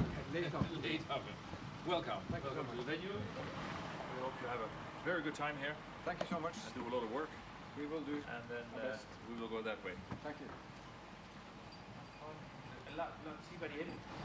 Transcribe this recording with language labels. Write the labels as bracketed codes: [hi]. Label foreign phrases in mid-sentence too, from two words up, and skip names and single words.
[en] Late oven. Welcome. Welcome to the venue. We hope you have a very good time here. Thank you so much. And do a lot of work. We will do. And then we will go that way. Thank you. [nl] Laat zien waar die in.